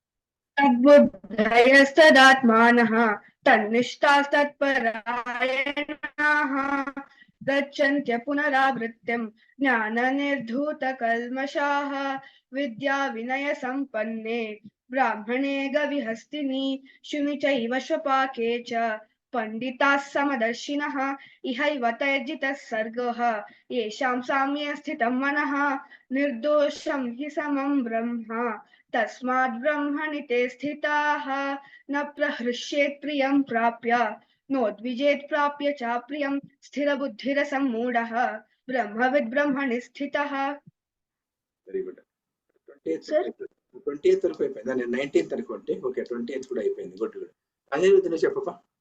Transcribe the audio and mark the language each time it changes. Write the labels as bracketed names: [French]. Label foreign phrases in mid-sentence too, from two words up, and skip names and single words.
[Sanskrit] తద్బుద్ధయస్తదాత్మానః తన్నిష్టాస్తత్పరాయణాః గచ్చన్త్య పునరావృత్తిం జ్ఞాననిర్ధూతకల్మషాః విద్యా వినయ సంపన్నే బ్రాహ్మణే గవిహస్తిని శుని చైవ శ్వపాకే చ పండితాః సమదర్శినః ఇహైవ తైర్జితః సర్గః యేషాం సామ్యే స్థితం మనః నిర్దోషం హి సమం బ్రహ్మ తస్మాద్ బ్రహ్మణి తే స్థితాః న ప్రహృష్యేత్ ప్రియం ప్రాప్య నోద్విజేత్ ప్రాప్య చ ప్రియం స్థిరబుద్ధిరసమ్మూఢః బ్రహ్మవిద్ బ్రహ్మణి స్థితః. [English] very good. [Telugu] 20th వరకు అయిపోయింది. నేను 19th అనుకోండి. ఓకే, 20th కూడా అయిపోయింది. [English] good good. [Telugu] అదే విధంగా చెప్పపా.